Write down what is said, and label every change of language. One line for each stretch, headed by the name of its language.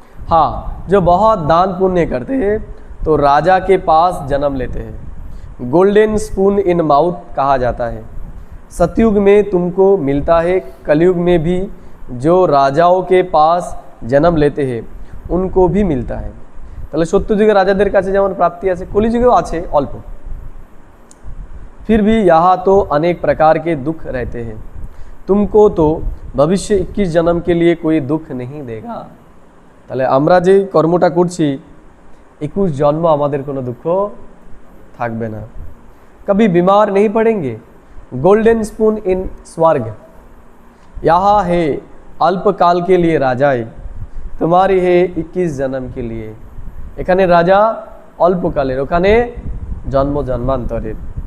Hindi: हाँ, जो बहुत दान पुण्य करते हैं तो राजा के पास जन्म लेते हैं।
English: golden spoon in mouth
Hindi: कहा जाता है। सतयुग में तुमको मिलता है, कलयुग में भी जो राजाओं के पास जन्म लेते हैं उनको भी मिलता है।
Bangla: তাহলে সত্যযুগে রাজাদের কাছে যেমন প্রাপ্তি আছে, কলিযুগেও আছে অল্প।
Hindi: फिर भी यहाँ तो अनेक प्रकार के दुख रहते हैं, तुमको तो भविष्य 21 जन्म के लिए कोई दुख नहीं देगा।
Bangla: তাহলে আমরা যে কর্মটা করছি 21 জন্ম আমাদের কোনো দুঃখ থাকবে না।
Hindi: कभी बीमार नहीं पड़ेंगे। गोल्डन स्पून इन स्वर्ग यहाँ है अल्पकाल के लिए राजाए, तुम्हारी है 21 जन्म के लिए।
Bangla: এখানে রাজা অল্পকালের, ওখানে জন্ম জন্মান্তরের।